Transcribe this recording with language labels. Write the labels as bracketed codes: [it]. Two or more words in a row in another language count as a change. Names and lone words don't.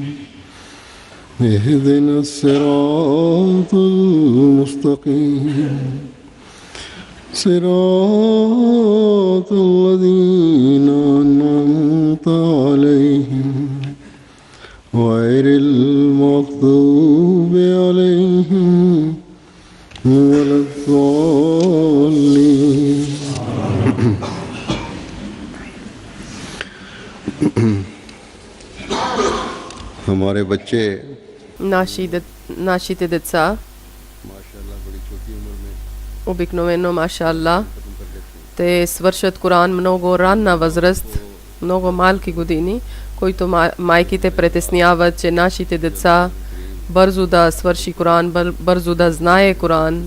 [ar] اهدنا الصراط المستقيم صراط الذين أنعمت عليهم غير المغضوب عليهم ولا الضالين. [hi] हमारे बच्चे [bg] нашите деца обикновено, машалла, те свършат Коран много ранна възраст, много малки години, които майките притесняват, че нашите деца бързо да свърши Коран, бързо да знае Коран.